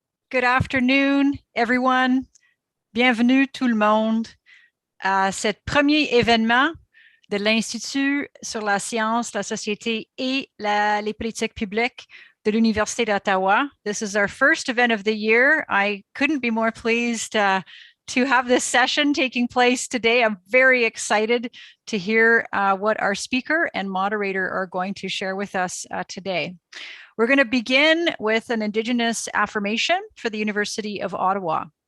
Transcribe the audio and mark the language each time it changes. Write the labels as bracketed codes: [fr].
[en] Good afternoon, everyone. [fr] Bienvenue tout le monde à cet premier événement de l'Institut sur la science, la société et les politiques publiques de l'Université d'Ottawa. [en] This is our first event of the year. I couldn't be more pleased to have this session taking place today. I'm very excited to hear what our speaker and moderator are going to share with us today. We're going to begin with an Indigenous affirmation for the University of Ottawa.